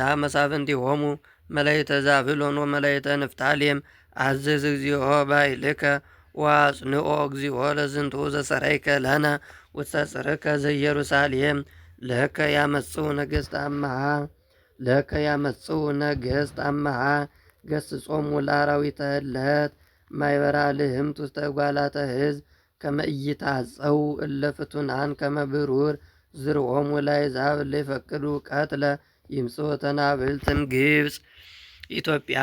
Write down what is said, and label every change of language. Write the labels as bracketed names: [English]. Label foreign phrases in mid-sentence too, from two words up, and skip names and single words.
[Geez] መሳፍንቲሆሙ መላእክተ ዛብሎን ወመላእክተ ንፍታሌም አዝዝ እግዚኦ በኃይልከ ወአጽንኦ እግዚኦ ለዝንቱ ዘሰረይከ ለነ ውስተ ጽርከ ዘኢየሩሳሌም ለከ ያመጽኡ ነገሥት አምሃ ለከ ያመጽኡ ነገሥት አምሃ ገሥጾሙ ለአራዊተ ህለት ማይበራ ልህምት ውስተ ጓላተ ሕዝብ ከመ ኢይታጸው እለ ፍቱናን ከመ ብሩር ዝርኦሙ ለአሕዛብ እለ ይፈቅዱ ቀትለ ይምጽኡ ተናብልትን ግብፅ ኢትዮጵያ